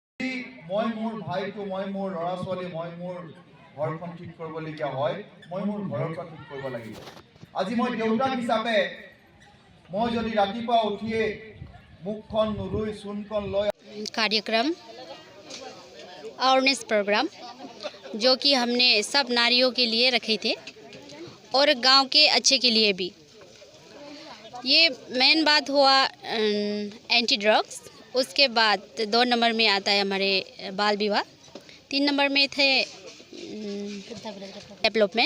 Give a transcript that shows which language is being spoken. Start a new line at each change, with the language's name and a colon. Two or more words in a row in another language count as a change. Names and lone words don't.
Assamese: যদি মই মোৰ ভাইটো মই মোৰ ল'ৰা ছোৱালী মই মোৰ ঘৰখন ঠিক কৰিবলগীয়া হয় মই মোৰ ঘৰখন ঠিক কৰিব লাগিব আজি মই দেউতাক হিচাপে মই যদি ৰাতিপুৱা উঠিয়ে মুখখন নুধুই চূণকণ লৈ
Hindi: कार्यक्रम
English: awareness program
Hindi: जो कि हमने सब नारियों के लिए रखे थे और गांव के अच्छे के लिए भी। ये मेन बात हुआ
English: anti drugs,
Hindi: उसके बाद 2 नंबर में आता है हमारे बाल विवाह, 3 नंबर में थे डेवलपमेंट।